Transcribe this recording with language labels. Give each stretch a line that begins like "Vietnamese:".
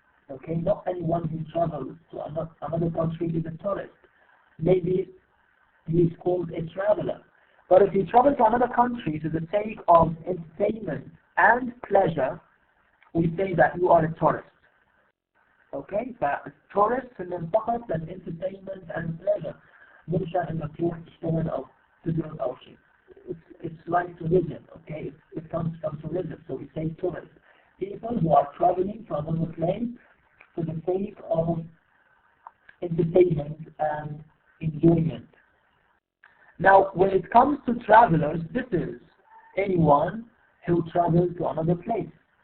English: Okay, not anyone who travels to another country is a tourist. Maybe he is called a traveler. But if you travel to another country to the sake of entertainment and pleasure, we say that you are a tourist.
Arabic: Okay, فالتورست اللي فقط للانترتينمنت and pleasure، مش انك تروح تشتغل او تدرس او شيء.
English: It's like tourism, okay? It comes from tourism, so we say tourists. People who are traveling to another place for the sake of entertainment and enjoyment. Now, when it comes to travelers, this is anyone who travels to another place.